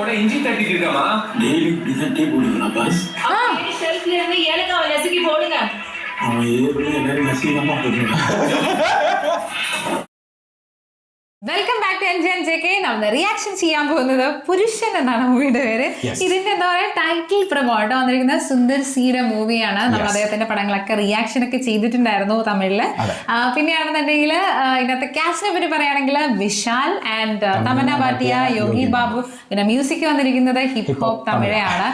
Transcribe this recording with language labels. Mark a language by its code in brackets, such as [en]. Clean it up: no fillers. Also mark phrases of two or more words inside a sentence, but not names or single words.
[ta] இஞ்சி தட்டிட்டு இருக்கமா டெய்லி இப்படிதான் டீ போடுங்களா பாஸ்? ஷெல்ஃப்ல இருந்து ஏலக்காவை நசுக்கி போடுங்க. அவன் ஏற்கனவே எல்லாரும் நசீகமா போடுறான். [en] Welcome back to NG and JK. [ml] നമ്മൾ റിയാക്ഷൻ ചെയ്യാൻ പോകുന്നത് പുരുഷൻ എന്നാണ് മൂവിയുടെ പേര്. ഇതിന്റെ എന്താ പറയുക ടൈറ്റിൽ പ്രൊമോട്ട് വന്നിരിക്കുന്ന സുന്ദർ സിയുടെ മൂവിയാണ്. നമ്മൾ അദ്ദേഹത്തിന്റെ പടങ്ങളൊക്കെ റിയാക്ഷൻ ഒക്കെ ചെയ്തിട്ടുണ്ടായിരുന്നു തമിഴില്. പിന്നെയാണെന്നുണ്ടെങ്കിൽ ഇതിനകത്ത് കാസ്റ്റിനെ പറ്റി പറയുകയാണെങ്കിൽ വിശാൽ ആൻഡ് തമന്ന ഭാട്ടിയ, യോഗി ബാബു, പിന്നെ മ്യൂസിക് വന്നിരിക്കുന്നത് ഹിപ്പ് ഹോപ്പ് തമിഴാണ്.